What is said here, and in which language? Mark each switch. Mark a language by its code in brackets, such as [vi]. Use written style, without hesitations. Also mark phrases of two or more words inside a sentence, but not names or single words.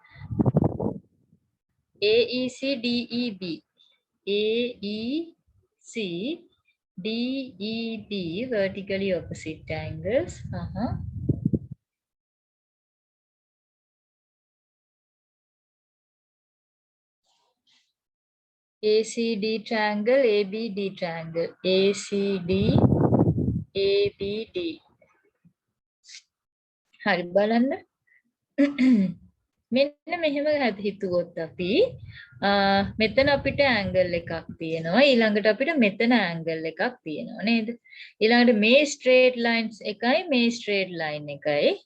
[en] AEC DEB AEC DEB vertically opposite angles ACD triangle ABD triangle ACD [si] ABD හරි බලන්න මෙන්න මෙහෙම හිතුවොත් අපි මෙතන අපිට ඇන්ගල් එකක් තියෙනවා ඊළඟට අපිට මෙතන ඇන්ගල් එකක් තියෙනවා නේද ඊළඟට මේ [en] straight lines [si] එකයි මේ [en] straight line [si] එකයි